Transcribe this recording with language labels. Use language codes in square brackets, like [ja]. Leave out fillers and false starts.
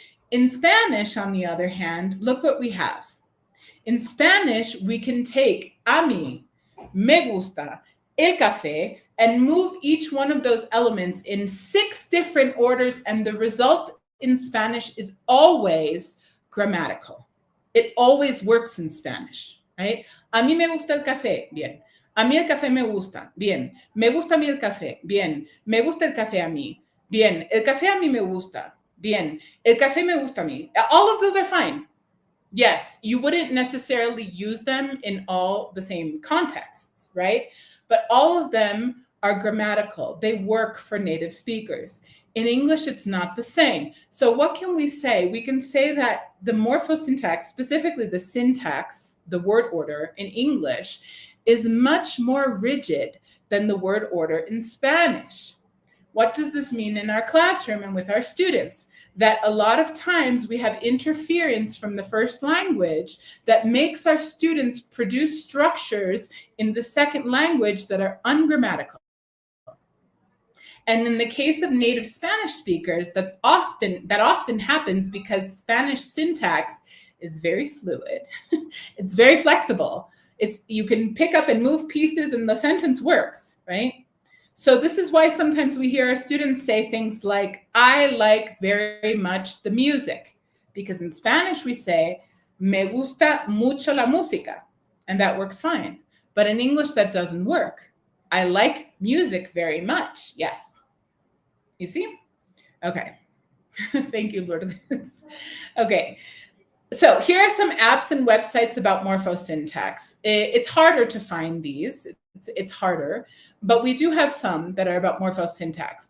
[en] In Spanish, on the other hand, look what we have. In Spanish, we can take [es] a mí, me gusta, el café, [en] and move each one of those elements in 6 different orders, and the result in Spanish is always grammatical. It always works in Spanish, right? [es] A mí me gusta el café, bien. A mí el café me gusta, bien. Me gusta a mí el café, bien. Me gusta el café a mí, bien. El café a mí me gusta, bien. El café me gusta a mí. [en] All of those are fine. Yes, you wouldn't necessarily use them in all the same contexts, right? But all of them are grammatical. They work for native speakers. In English, it's not the same. So what can we say? We can say that the morphosyntax, specifically the syntax, the word order in English, is much more rigid than the word order in Spanish. What does this mean in our classroom and with our students? That a lot of times we have interference from the first language that makes our students produce structures in the second language that are ungrammatical. And in the case of native Spanish speakers, that often happens because Spanish syntax is very fluid. It's very flexible. You can pick up and move pieces and the sentence works, right? So this is why sometimes we hear our students say things like, I like very much the music. Because in Spanish we say, [es] me gusta mucho la música. [en] And that works fine. But in English that doesn't work. I like music very much. Yes. You see? Okay. Thank you, Lourdes. Okay. So here are some apps and websites about morphosyntax. It's harder to find these. It's harder, but we do have some that are about morphosyntax.